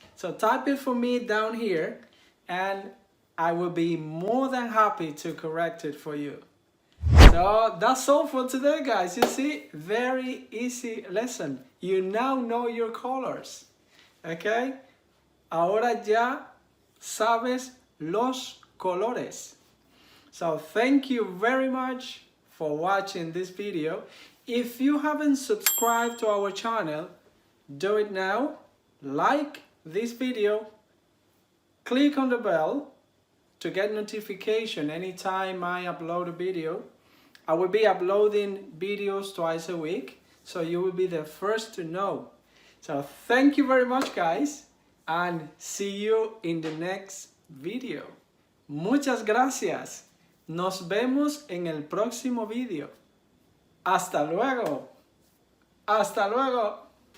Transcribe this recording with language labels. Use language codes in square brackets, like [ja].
[en] So type it for me down here and I will be more than happy to correct it for you. So that's all for today, guys. You see, very easy lesson. You now know your colors, okay? [es] Ahora ya sabes los colores. [en] So thank you very much for watching this video. If you haven't subscribed to our channel, do it now. Like this video, click on the bell to get notification anytime I upload a video. I will be uploading videos twice a week, so you will be the first to know. So thank you very much, guys, and see you in the next video. [es] Muchas gracias. Nos vemos en el próximo vídeo. Hasta luego. Hasta luego.